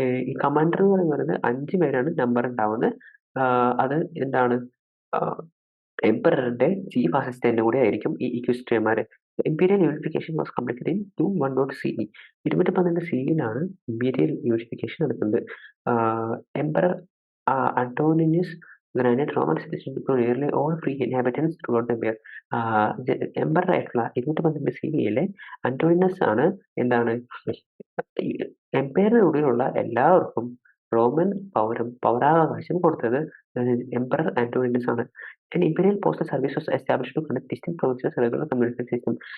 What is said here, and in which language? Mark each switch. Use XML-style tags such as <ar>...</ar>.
<ml>ഈ കമാൻഡർ എന്ന് പറയുന്നത് 5 പേരാണ് നമ്പർ ഉണ്ടാവുന്നത്. അത് എന്താണ് എംപററിന്റെ ചീഫ് അസിസ്റ്റന്റ് കൂടെ ആയിരിക്കും ഈ ഇക്വിസ്ട്രിയന്മാര്.</ml> <en>Imperial unification was completed in 212 CE.</en> <ml>212 CE-ലാണ് imperial unification നടക്കുന്നത്.</ml> <en>Emperor Antoninus granted Roman citizenship to nearly all free inhabitants throughout the empire.</en> <ml>Emperor ആയിട്ടുള്ള 212 CE-യിലെ അന്റോണിനസ് ആണ് എംപയറിനുള്ളിലുള്ള എല്ലാവർക്കും റോമൻ പൗരാവകാശം കൊടുത്തത് എംപറർ ആന്റോണിനസ് ആണ്.</ml> <en>An imperial postal service was established to connect distant provinces regular communication system.</en>